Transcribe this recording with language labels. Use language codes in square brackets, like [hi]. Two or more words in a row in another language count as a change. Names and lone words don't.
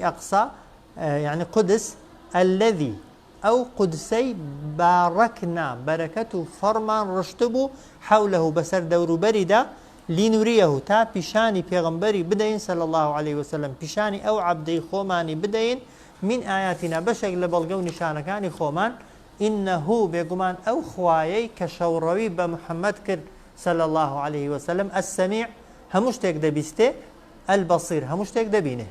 [ckb] ئەقسا [ar] يعني قدس الذي [ckb] ئەو قودسەی بارەکنا بەرەکەت و فەرمان ڕشتبوو حەولەه بەسەر دەوروبەریدا لینوریەه تا پیشانی پێغەمبەری بدەین [ar] صلی الله عليه وسلم [ckb] پیشانی ئەو عەبدەی خۆمانی بدەین [ar] من ئایاتینا [ckb] بەشێک لە بەڵگە و نیشانەکانی خۆمان إنه بێگومان ئەو خوایەی کە شەوڕەوی بە محەممەد کرد [ar] صلی الله عليه وسلم [ckb] السەمیع هەموو شتێک دەبیستێ البەصیر هەموو شتێک دەبینێ.